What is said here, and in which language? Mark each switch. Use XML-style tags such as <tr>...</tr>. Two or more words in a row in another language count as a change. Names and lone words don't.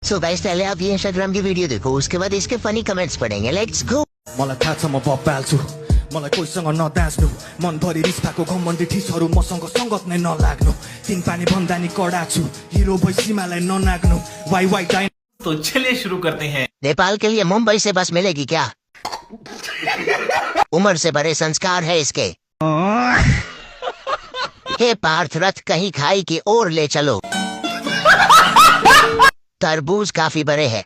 <en>so guys</en> <hi>पहले आप ये इंस्टाग्राम की वीडियो देखो, उसके बाद इसके</hi> <en>funny comments</en> <hi>पढ़ेंगे।</hi> <en>let's go.</en> <ne>मलाई थाहा छ म बब्बाल्छु मलाई कोहीसँग नदाँच्नु मनभरि रिस भएको घमण्डी ठिसहरू मसँग सङ्गत नै नलाग्नु तिन पानी भन्दा नि कडा छु हिरो भैसीमालाई ननाग्नु वाइ वाइ टाइम।</ne> <hi>तो चलिए शुरू करते हैं। नेपाल के लिए मुंबई से बस मिलेगी क्या? उम्र से बड़े संस्कार है इसके। हे पार्थ रथ कहीं खाई की ओर ले चलो। तरबूज काफी बड़े हैं।</hi>